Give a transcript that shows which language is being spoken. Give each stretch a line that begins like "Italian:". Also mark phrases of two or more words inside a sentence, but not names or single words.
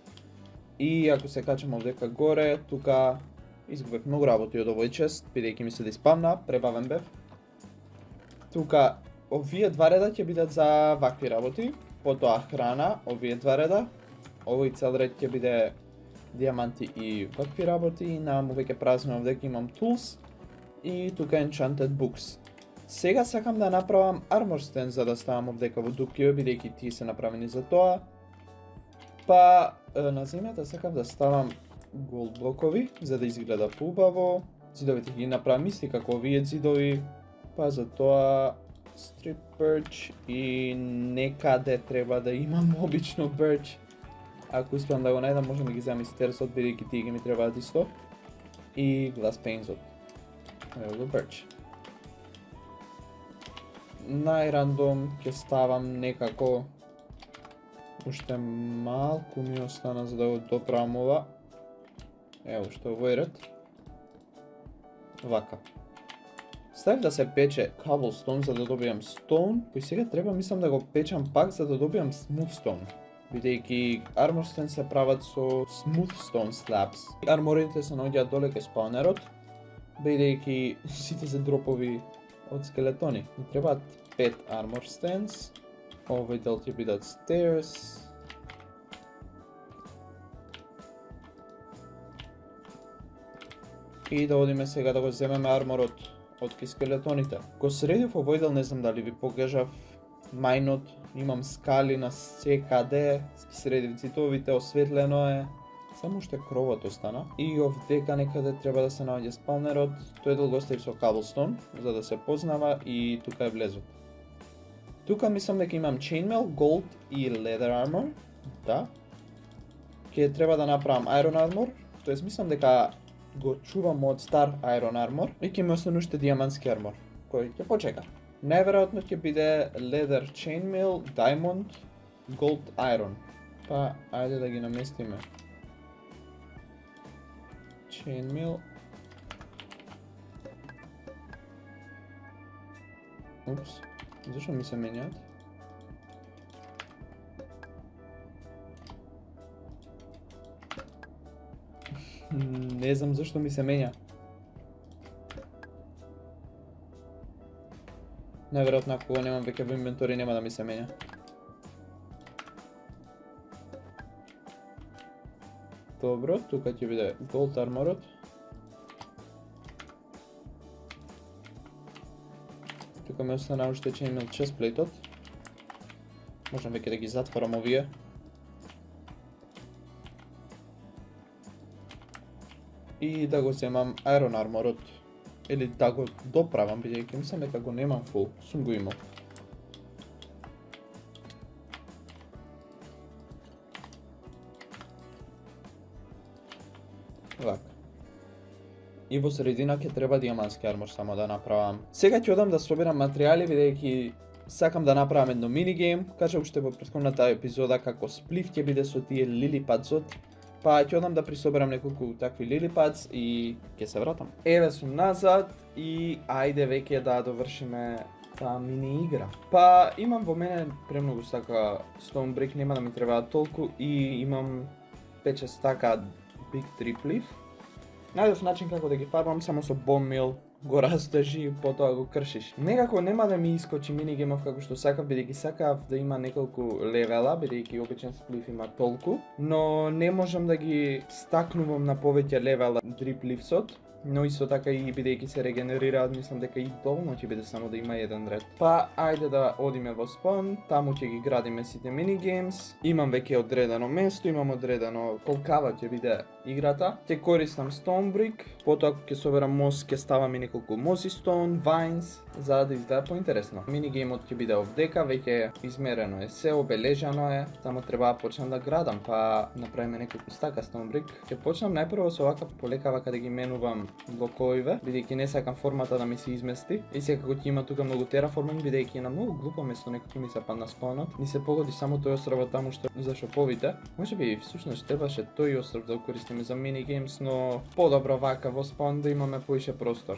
Macedonian: И ако се качам овдека горе, тука изгубев многу работи од овој чест, бидејќи ми се диспамна, пребавен бев. Тука овие два реда ќе бидат за вакви работи, потоа храна, овие два реда. Овој цел ред ќе биде диаманти и вакви работи, и наму веќе празно овдека имам tools и тука
English: enchanted books.
Macedonian: Сега сакам да направам
English: armor stand
Macedonian: за да ставам овдека во дуплио, бидејќи тие се направени за тоа. Па на земјата сакам да ставам голд блокови за да изгледа поубаво. Зидовите ги направам исти како овие зидови. Па за тоа
English: strip birch
Macedonian: и некаде треба да имам обично birch. Ако успеам да го најдам, можам да ги земам и стерсот, бидејќи тие ги ми требаат исто. И
English: glass panesот.
Macedonian: Ево го birch. најрандом ќе ставам некако уште малку ми остана за да го доправам ова. Ево што овој ред. Вака. Ставив да се пече cobblestone за да добијам stone, кој сега треба мислам да го печам пак за да добијам
English: smooth stone.
Macedonian: Бидејќи
English: armor stone
Macedonian: се прават со
English: smooth stone slabs.
Macedonian: Арморите се наоѓаат доле кај спаунерот, бидејќи сите се дропови од скелетони. Ми требаат 5
English: armor stands.
Macedonian: Овој дел ќе бидат stairs. И да одиме сега да го земеме арморот од скелетоните. Го средив овој дел, не знам дали ви покажав мајнот, имам скали на секаде, средив цитовите, осветлено е, само уште кровот остана. И овдека некаде треба да се наоѓа спаунерот, тој дел го оставив со cobblestone, за да се познава и тука е влезот. Тука мислам дека имам
English: chainmail, gold
Macedonian: и
English: leather armor,
Macedonian: да. Ке треба да направам
English: iron armor,
Macedonian: тоест мислам дека го чувам од стар
English: iron armor
Macedonian: и ќе ми остане уште диамантски армор, кој ќе почека. Најверојатно ќе биде
English: leather chainmail, diamond, gold iron.
Macedonian: Па, ајде да ги наместиме. Chainmail. Упс, зашто ми се менјаат? Не знам зашто ми се менја. Најверојатно ако го немам веќе во инвентори нема да ми се менја. Добро, тука ќе биде
English: gold armorот.
Macedonian: Тука ми остана уште
English: chainmail chestplate-от.
Macedonian: Можам веќе да ги затворам овие. И да го земам
English: iron armorот.
Macedonian: Или да го доправам, бидејќи мислам дека го немам full, сум го имал. Вака. И во средина ќе треба диамантски армор само да направам. Сега ќе одам да собирам материјали, бидејќи сакам да направам едно минигейм. Кажав уште во претходната епизода како сплив ќе биде со тие
English: lily padsот.
Macedonian: Па ќе одам да присоберам неколку такви
English: lily pads
Macedonian: и ќе се вратам. Еве сум назад и ајде веќе да довршиме таа мини игра. Па имам во мене премногу стака
English: stone brick,
Macedonian: нема да ми требаат толку и имам 5-6 стака
English: big trip leaf.
Macedonian: Најдов начин како да ги фарбам само со
English: bone meal,
Macedonian: го растежи и потоа го кршиш. Некако нема да ми искочи минигеймов како што сакав, бидејќи сакав да има неколку левела, бидејќи обичен сплив има толку, но не можам да ги стакнувам на повеќе левела
English: drip leafsот.
Macedonian: Но исто така и бидејќи се регенерираат, мислам дека и доволно ќе биде само да има еден ред. Па, ајде да одиме во спон, таму ќе ги градиме сите минигеймс. Имам веќе одредено место, имам одредено колкава ќе биде играта. Ќе користам
English: stone brick,
Macedonian: потоа ќе соберам мост, ќе ставам и неколку
English: mossy stone, vines,
Macedonian: за да изгледа поинтересно. Минигеймот ќе биде овдека, веќе измерено е се, обележано е, само треба да почнам да градам, па направиме неколку стака
English: stone brick.
Macedonian: Ќе почнам најпрво со вака полека вака да ги менувам блоковиве, бидејќи не сакам формата да ми се измести. И сега како ќе има тука многу тераформинг, бидејќи е на многу глупо место, некако ми се падна спаунот. Ни се погоди само тој остров таму што за шоповите. Можеби всушност требаше тој остров да го користиме за минигеймс, но подобро вака во спаун да имаме поише простор.